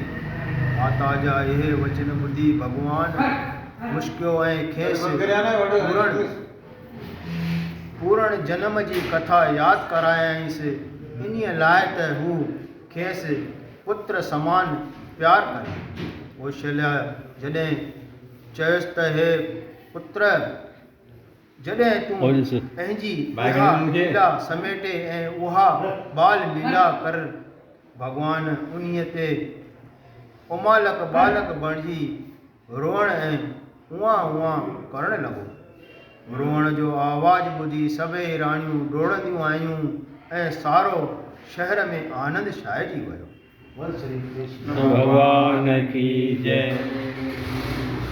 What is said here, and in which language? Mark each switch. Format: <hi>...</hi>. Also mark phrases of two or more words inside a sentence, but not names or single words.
<sd>माता जा इहे वचन ॿुधी भॻवान मुश्कियो ऐं खेसि पूर्ण जन्म जी कथा यादि करायांसि। इन्हीअ लाइ त हू खेसि पुत्र समान प्यार करे। कौशल्या जॾहिं चयुसि त हे पुत्र जॾहिं तूं पंहिंजी इहा लीला समेटे ऐं उहा बाल लीला कर। भॻवान उन्हीअ ते उमालक बालक बणिजी रोअण ऐं उआ उआ करण लॻो। रोअण जो आवाज़ ॿुधी सभई राणियूं डोड़ंदियूं आयूं ऐं सारो शहर में आनंद छाइजी वियो।</sd> <hi>बोल श्री कृष्ण भगवान की जय।</hi>